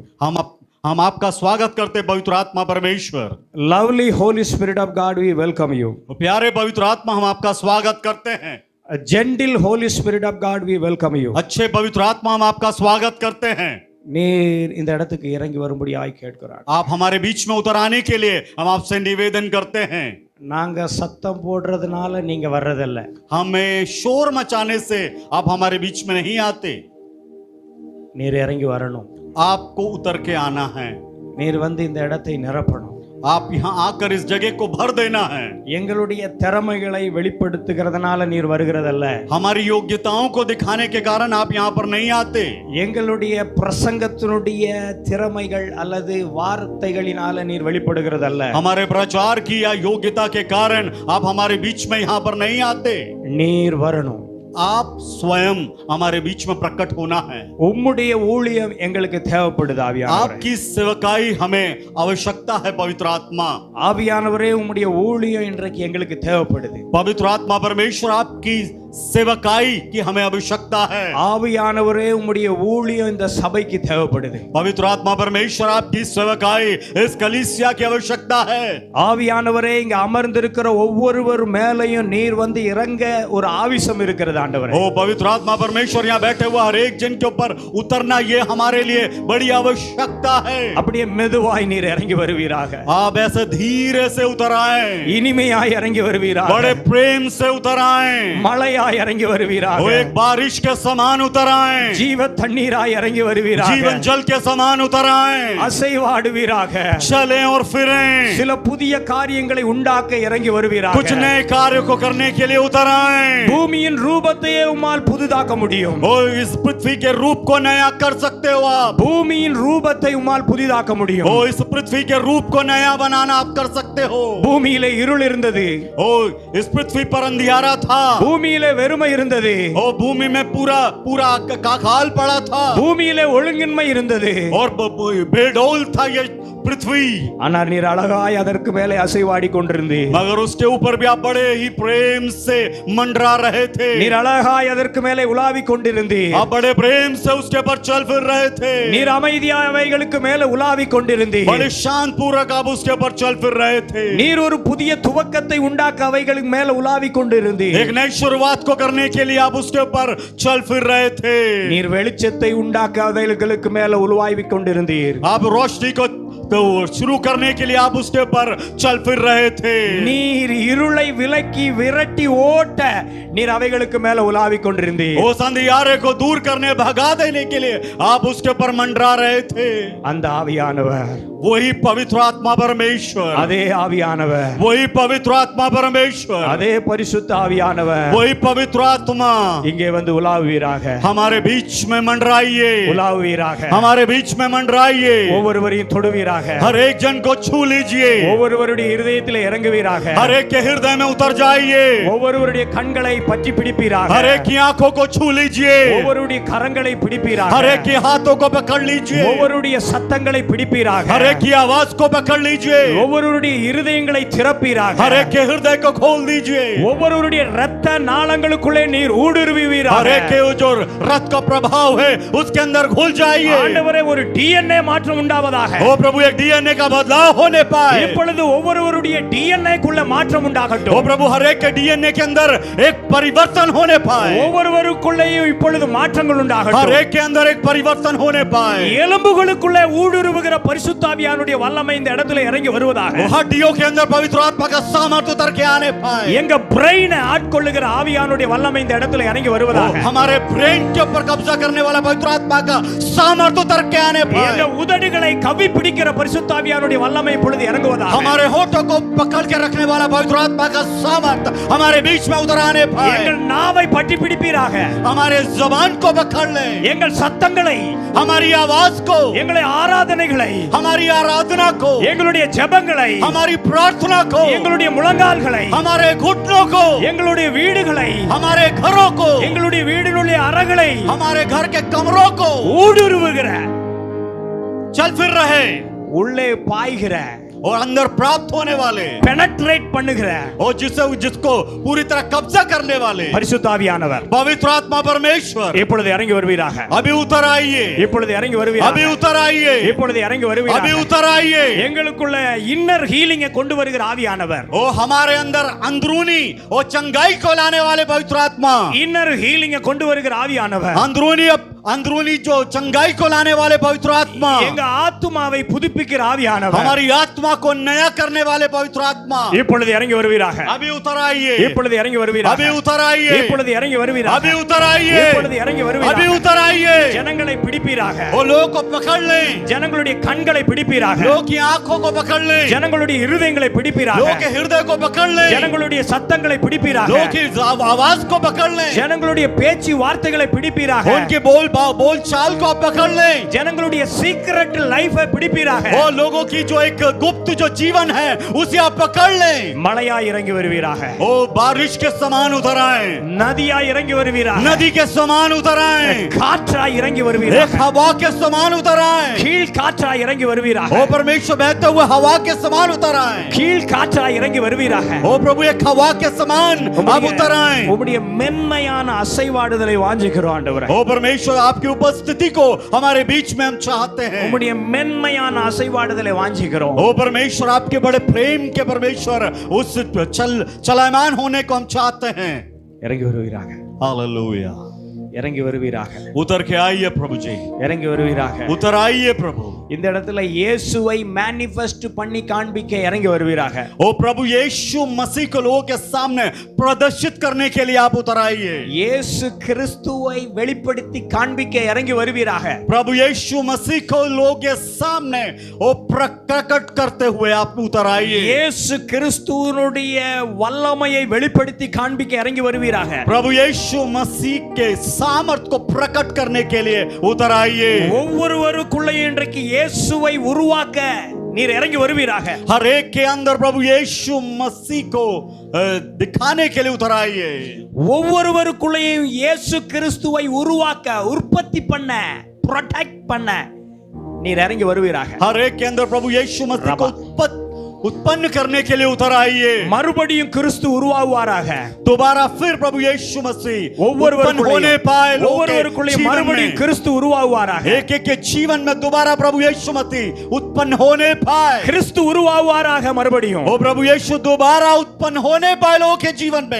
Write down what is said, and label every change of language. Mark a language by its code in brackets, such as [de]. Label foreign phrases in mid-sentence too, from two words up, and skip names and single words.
[hi] हम आपका स्वागत करते पवित्र आत्मा परमेश्वर। [en] Lovely Holy Spirit of God, we welcome you. [hi] प्यारे पवित्र आत्मा, हम आपका स्वागत करते हैं। [en] A gentle Holy Spirit of God, we welcome you. [hi] अच्छे पवित्र आत्मा, हम आपका स्वागत करते हैं। [ta] நீர் இந்த இடத்துக்கு இறங்கி வரும்படியாய் கேட்கிறார். [hi] आप हमारे बीच में उतर आने के लिए हम आपसे निवेदन करते हैं। [ta] நாங்க சத்தம் போடுறதுனால நீங்க வர்றதில்ல. [hi] हमें शोर मचाने से आप हमारे बीच में नहीं आते। [ta] நீர் இறங்கி வரணும். [hi] आपको उतर के आना है। [ta] நீர் வந்து இந்த இடத்தை நிரப்பணும். [hi] आप यहाँ आकर इस जगह को भर देना है। [ta] எங்களுடைய திறமைகளை வெளிப்படுத்துகிறதுனால நீர் வருகிறதல்ல. [hi] हमारी योग्यताओं को दिखाने के कारण आप यहाँ पर नहीं आते। [ta] எங்களுடைய பிரசங்கத்தினுடைய திறமைகள் அல்லது வார்த்தைகளினால நீர் வெளிப்படுகிறதல்ல. [hi] हमारे प्रचार की या योग्यता के कारण आप हमारे बीच में यहाँ पर नहीं आते। [ta] நீர் வரணும். [hi] आप स्वयं हमारे बीच में प्रकट होना है। [ta] உம்முடைய ஊழியம் எங்களுக்கு தேவைப்படுது ஆவியானவரே. [hi] आपकी सेवकाई हमें आवश्यकता है पवित्र आत्मा। [ta] ஆவியானவரே, உம்முடைய ஊழியம் இன்றைக்கு எங்களுக்கு தேவைப்படுது. [hi] पवित्र आत्मा परमेश्वर, आपकी सेवकाई की हमें आवश्यकता है। [ta] ஆவியானவரே உம்முடைய ஊழியம் இந்த சபைக்கு தேவைப்படுது. [hi] पवित्र आत्मा परमेश्वर आपकी सेवकाई इस कलीसिया की आवश्यकता है। [ta] ஆவியானவரே இங்க அமர்ந்திருக்கிற ஒவ்வொருவர் மேலையும் நீர் வந்து இறங்க ஒரு ஆவிசம் இருக்கிறது ஆண்டவரே. [hi] ओ पवित्र आत्मा परमेश्वर यहाँ बैठे हुए हर एक जन के ऊपर उतरना ये हमारे लिए बड़ी आवश्यकता है। [ta] அப்படியே மெதுவாய் நீர் இறங்கி வருவீராக. [hi] आप ऐसे धीरे से उतर आए, [ta] இனிமையாய் இறங்கி வருவீராக. [hi] बड़े प्रेम से उतर आए, [ta] மழையாய் இறங்கி வருவீராக. [hi] वो एक बारिश के समान उतर आए, [ta] ஜீவ தண்ணீராய் இறங்கி வருவீராக. [hi] जीवन जल के समान उतर आए, [ta] அசைவாடுவீராக. [hi] चलें और फिरें, [ta] சில புதிய காரியங்களை உண்டாக்க இறங்கி வருவீராக. [hi] कुछ नए कार्य को करने के लिए उतर आए। [ta] பூமியின் ரூபத்தையே உம்மால் புதிதாக்க முடியும். [hi] ओ इस पृथ्वी के रूप को नया कर सकते हो आप। [ta] பூமியின் ரூபத்தை உம்மால் புதிதாக்க முடியும். [hi] ओ इस पृथ्वी के रूप को नया बनाना आप कर सकते हो। [ta] பூமியிலே இருள் இருந்தது. [hi] ओ इस पृथ्वी पर अंधियारा था, [ta] பூமியிலே வெறுமை இருந்தது. [hi] ओ भूमि में पूरा पूरा काल पड़ा था, [ta] பூமியிலே ஒழுங்கின்மை இருந்தது. [hi] और बेडौल था ये पृथ्वी। [ta] ஆனால் நீர் அழகாய் அதற்கு மேலே அசைவாடி கொண்டிருந்தீர். [hi] मगर उसके ऊपर भी आप बड़े ही प्रेम से मंडरा रहे थे। [ta] நீர் அழகாய் அதற்கு மேலே உலாவி கொண்டிருந்தீர். [hi] आप बड़े प्रेम से उसके ऊपर चल फिर रहे थे। [ta] நீர் அமைதியாய் அவைகளுக்கு மேலே உலாவி கொண்டிருந்தீர். [hi] बड़े शांत पूर्वक आप उसके ऊपर चल फिर रहे थे। [ta] நீர் ஒரு புதிய துவக்கத்தை உண்டாக்க அவைகளுக்கு மேலே உலாவி கொண்டிருந்தீர். [hi] एक नई शुरुआत को करने के लिए आप उसके ऊपर चल फिर रहे थे। [ta] நீர் வெளிச்சத்தை உண்டாக்க அவைகளுக்கு மேலே உலாவி கொண்டிருந்தீர். [hi] आप रोशनी को तो शुरू करने के लिए आप उसके ऊपर चल फिर रहे थे। [ta] நீர் இருளை விலக்கி விரட்டி ஓட்ட நீர் அவைகளுக்கு மேலே உலாவி கொண்டிருந்தீர். [hi] उस अंधियारे को दूर करने भगा देने के लिए आप उसके ऊपर मंडरा रहे थे। [ta] அந்த ஆவியானவர், [hi] वही पवित्र आत्मा परमेश्वर, [ta] அதே ஆவியானவர், [hi] वही पवित्र आत्मा परमेश्वर, [ta] அதே பரிசுத்த ஆவியானவர் [hi] वही पवित्र आत्मा [ta] இங்கே வந்து உலாவுவீராக. [hi] हमारे बीच में मंडराइए, [ta] உலாவுவீராக. [hi] हमारे बीच में मंडराइए। [ta] ஒவ்வொருவரையும் தொடுவீராக. [hi] हर एक जन को छू लीजिए, [ta] ஒவ்வொருவருடைய இருதயத்திலே இறங்குவீராக. [hi] हर एक के हृदय में उतर जाइए, [ta] ஒவ்வொருவருடைய கண்களை பற்றி பிடிப்பீராக. [hi] हर एक की आंखों को छू लीजिए, [ta] ஒவ்வொருடைய கரங்களை பிடிப்பீராக. [hi] हर एक के हाथों को पकड़ लीजिए, [ta] ஒவ்வொருடைய சத்தங்களை பிடிப்பீராக. [hi] हर एक की आवाज को पकड़ लीजिए, [ta] ஒவ்வொருடைய இருதயங்களை திறப்பீராக. [hi] हर एक के हृदय को खोल दीजिए, [ta] ஒவ்வொருடைய இரத்த நாளங்களுக்குள்ளே நீர் [hi] हर [ta] ஊடுருவீராக. [hi] एक के जो रथ का प्रभाव है उसके अंदर घुल जाइए। [ta] ஆண்டவரே, ஒரு DNA மாற்றம் உண்டாவதாக. [hi] ओ प्रभु, एक डीएनए का बदलाव होने पाए। [ta] இப்பொழுது ஒவ்வொருவருடைய DNA குள்ள மாற்றம் [hi] ओ [ta] உண்டாகட்டும். [hi] प्रभु, हर एक के डीएनए के अंदर एक परिवर्तन होने पाए, [ta] ஒவ்வொருவருக்குள்ளேயும் இப்பொழுது மாற்றங்கள் [hi] हर [ta] உண்டாகட்டும். [hi] एक के अंदर एक परिवर्तन होने पाए। [ta] எலும்புகளுக்குள்ளே ஊடுருவுகிற பரிசுத்த ஆவியானுடைய வல்லமை இந்த இடத்துல இறங்கி வருவதாக. [hi] वो हड्डियों के अंदर पवित्र आत्मा का सामर्थ्य उतर के आने पाए। [ta] எங்க பிரெயினை ஆட்கொள்ளுகிற ஆவியானுடைய வல்லமை இந்த இடத்துல இறங்கி வருவதாக. [hi] हमारे ब्रेन के ऊपर कब्जा करने वाला पवित्र आत्मा का सामर्थ्य उतर के आने [ta] எங்க [hi] पाए। [ta] உதடுகளை கவி பிடிக்கிற பரிசுத்த ஆவியானுடைய வல்லமை இப்பொழுது இறங்குவதாக. [hi] हमारे होठों को पकड़ के रखने वाला पवित्र आत्मा का सामर्थ्य हमारे बीच में उतर आने पाए। [ta] எங்கள் நாவை பற்றி பிடிப்பீராக. [hi] हमारे जबान को पकड़ ले, [ta] எங்கள் சத்தங்களை, [hi] हमारी आवाज को, [ta] எங்களை ஆராதனைகளை, [hi] हमारी आराधना को, [ta] எங்களுடைய ஜெபங்களை, [hi] हमारी प्रार्थना को, [ta] எங்களுடைய முழங்கால்களை, [hi] हमारे घुटनों को, [ta] எங்களுடைய வீடுகளை, [hi] हमारे घरों को, [ta] எங்களுடைய வீடினுடைய அறைகளை [hi] हमारे घर के कमरों को [ta] ஊடுருவுகிற, [hi] चल फिर रहे [ta] உள்ளே பாய்கிற, [hi] और अंदर प्राप्त होने वाले [ta] பெனட்ரேட் பண்ணுகிற [hi] और जिसको पूरी तरह कब्जा करने वाले [ta] பரிசுத்த ஆவியானவர் [hi] पवित्र आत्मा परमेश्वर [ta] இப்பொழுது இறங்கி வருவீராக. [hi] अभी उतर आइए, [ta] இப்பொழுது இறங்கி வருவீராக. [hi] अभी उतर आइए, [ta] இப்பொழுது இறங்கி [hi] अभी [ta] வருவீராக. [hi] उतर आइए। [ta] எங்களுக்குள்ள [en] inner healing [ta] கொண்டு வருகிற ஆவியானவர், [hi] ओ हमारे अंदर अंदरूनी और चंगाई को लाने वाले पवित्र आत्मा, [en] inner healing [ta] கொண்டு வருகிற ஆவியானவர், [hi] अंदरूनी जो चंगाई को लाने वाले पवित्र आत्मा, [ta] எங்க ஆத்துமாவை புதுப்பிக்கிற ஆவியானவர் [hi] हमारी आत्मा को नया करने वाले पवित्र आत्मा, [ta] இப்பொழுது இறங்கி வருவீராக. [hi] अभी उतर आइए, [ta] இப்பொழுது இறங்கி வருவீராக. [hi] अभी उतर आइए, [ta] இப்பொழுது இறங்கி வருவீராக. [hi] अभी उतर आइए, [ta] இப்பொழுது இறங்கி வருவீராக. [hi] अभी उतर आइए। [ta] ஜனங்களை பிடிப்பீராக. [hi] वो लोगों को पकड़ ले, [ta] ஜனங்களுடைய கண்களை பிடிப்பீராக. [hi] लोगों की आंखों को पकड़ ले, [ta] ஜனங்களுடைய இருதயங்களை பிடிப்பீராக. [hi] लोगों के हृदय को पकड़ ले, [ta] ஜனங்களுடைய சத்தங்களை பிடிப்பீராக. [hi] लोगों की आवाज को पकड़ ले, [ta] ஜனங்களுடைய பேச்சு வார்த்தைகளை பிடிப்பீராக. [hi] उनकी बोल बोल चाल को आप पकड़ लें। [ta] ஜனங்களுடைய [en] secret life [ta] பிடிப்பீராக. [hi] वो लोगों की जो एक गुप्त जो जीवन है उसे आप पकड़ लें। [ta] மழையா இறங்கி வருவீராக. [hi] ओ बारिश के समान उतर आए, [ta] நதியா இறங்கி வருவீராக. [hi] नदी के समान उतर आए, [ta] காற்றா இறங்கி வருவீராக. [hi] एक हवा के समान उतर आए। [ta] கீழ் காற்றா இறங்கி வருவீராக. [hi] ओ परमेश्वर बहते हुए हवा के समान उतर आए। [ta] கீழ் காற்றா இறங்கி வருவீராக. [hi] ओ प्रभु एक हवा के समान आप उतर आए। [ta] உம்முடைய மென்மையான அசைவாடுதலை வாஞ்சிக்கிறோம் ஆண்டவரே. [hi] ओ परमेश्वर आपकी उपस्थिति को हमारे बीच में हम चाहते हैं। [ta] உம்முடைய மென்மையான அசைவாடுதலை வாஞ்சிக்கிறோம். [hi] ओ परमेश्वर आपके बड़े प्रेम के परमेश्वर उस चलायमान होने को हम चाहते हैं। [ta] இறங்கி வருவீராக. [hi] हालेलुया। [ta] இறங்கி வருவீராக. [hi] उतर के आइए प्रभु जी, [ta] இறங்கி வருவீராக. [hi] उतर आइए प्रभु। [ta] இந்த இடத்துல இயேசுவை மேனிஃபெஸ்ட் பண்ணி காண்பிக்க இறங்கி வருவீராக. [hi] ओ प्रभु यीशु मसीह को लोगों के सामने प्रदर्शित करने के लिए आप उतर आइए। [ta] இயேசு கிறிஸ்துவை வெளிப்படுத்தி காண்பிக்க இறங்கி வருவீராக. [hi] प्रभु यीशु मसीह को लोगों के सामने वो प्रकट करते हुए आप उतर आइए। [ta] இயேசு கிறிஸ்துவினுடைய வல்லமையை வெளிப்படுத்தி காண்பிக்க இறங்கி வருவீராக. [hi] प्रभु यीशु मसीह के सामर्थ को प्रकट करने के लिए उतर आइए। [ta] ஒவ்வொருவருக்குள்ளே இன்றைக்கு இயேசுவை உருவாக்க நீர் இறங்கி வருவீராக. [hi] हर एक के अंदर प्रभु यीशु मसीह को दिखाने के लिए उतर आइए। [ta] ஒவ்வொருவருக்குள்ளேயும் இயேசு கிறிஸ்துவை உருவாக்க, உற்பத்தி பண்ண, ப்ரொடெக்ட் பண்ண நீர் இறங்கி வருவீராக. [hi] हर एक के अंदर प्रभु यीशु मसीह को उत्पन्न करने के लिए उतर आइए। [ta] மறுபடியும் கிறிஸ்து உருவாகுவாராக. [hi] दोबारा फिर प्रभु यीशु मसीह उत्पन्न होने पाए। [ta] ஒவ்வொருவருக்குள்ளேயும் மறுபடியும் கிறிஸ்து உருவாகுவாராக. [hi] एक एक के जीवन में दोबारा प्रभु यीशु मसीह उत्पन्न होने पाए। [ta] கிறிஸ்து உருவாகுவாராக மறுபடியும். [hi] ओ प्रभु यीशु दोबारा उत्पन्न होने पाए लोगों के जीवन में।